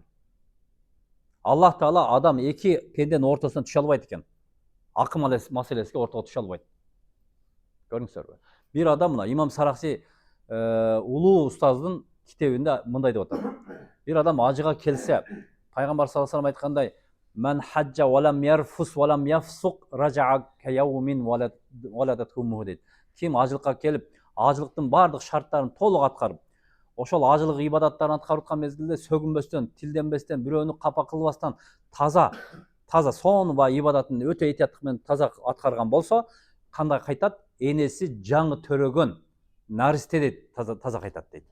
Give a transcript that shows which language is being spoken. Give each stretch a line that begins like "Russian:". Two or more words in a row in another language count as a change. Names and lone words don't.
Arabic: الله تعالى
Kyrgyz: адам эки пенденин ортосуна түшө албайт экен. Акы маселесиге ортого түшө албайт. Көрдүңүздөр. Бир адам мына Имам Сарахси улуу устаздын китебинде мындай деп атат. Бир адам ажыга келсе, пайгамбар
Arabic: صلى الله عليه وسلم
Kyrgyz: айткандай,
Arabic: "من حج ولم يرفث ولم يفسق رجع كيوم ولدته أمه" дейт.
Kyrgyz: Ким ажылыкка келип, ажылыктын бардык шарттарын толук аткарып, ошол ажылык ибадаттарын аткарып аткан мезгилде сөгүнбөстөн, тилденбестен, бирөөнү капа кылбастан таза сонун ибадатын өтө этияттык менен таза аткарган болсо, кандай кайтат? Энеси жаңы төрөгөн наристе дейт, таза кайтат дейт.